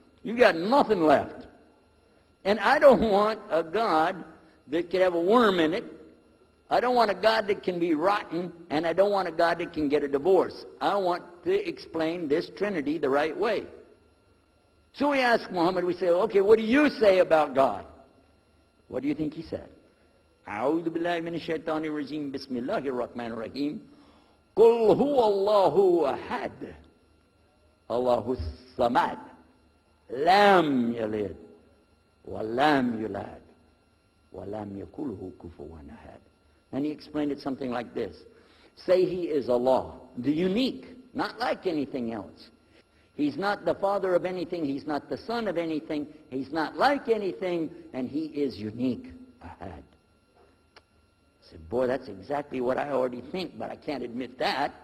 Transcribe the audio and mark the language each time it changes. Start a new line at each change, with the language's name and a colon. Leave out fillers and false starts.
English: You got nothing left. And I don't want a God that can have a worm in it. I don't want a God that can be rotten, and I don't want a God that can get a divorce. I want to explain this Trinity the right way. So we ask Muhammad, we say, okay, what do you say about God? What do you think he said?
Arabic: أعوذ بالله من الشيطان الرجيم بسم الله الرحمن الرحيم قل هو الله أحد الله الصمد لم يلد ولم يولد ولم يكن له كفوا أحد.
English: And he explained it something like this. Say he is Allah, the unique, not like anything else. He's not the father of anything. He's not the son of anything. He's not like anything. And he is unique. Ahad. I said, boy, that's exactly what I already think, but I can't admit that.